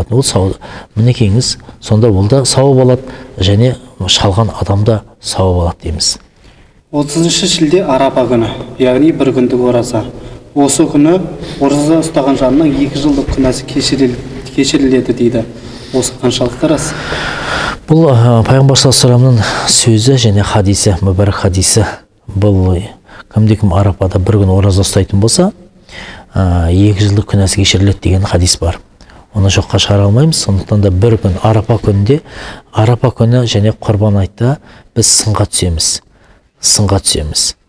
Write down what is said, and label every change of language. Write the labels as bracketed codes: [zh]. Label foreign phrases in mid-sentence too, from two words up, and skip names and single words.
[kk] Ол сауап, мінекейіңіз, сонда ол да сауап алады, және шалған адам да сауап алады дейміз. 30 шілде арапа күні, яғни бір күндік ораза. Осы күні ораза ұстаған жанның 2 жылдық күнәсі кешіріледі дейді. Осы қаншалықты рас? Бұл пайғамбар [ar] صلى الله عليه وسلم [kk] сөзі және хадисі, мүбәрак хадисі. Бұл кімде-кім арапада бір күн ораза ұстайтын болса, 2 жылдық күнәсі кешіріледі деген хадис бар. Оны жоққа шығара алмаймыз. Сондықтан да бір күн арапа күнінде, арапа күні және құрбан айтта біз сынға түсеміз.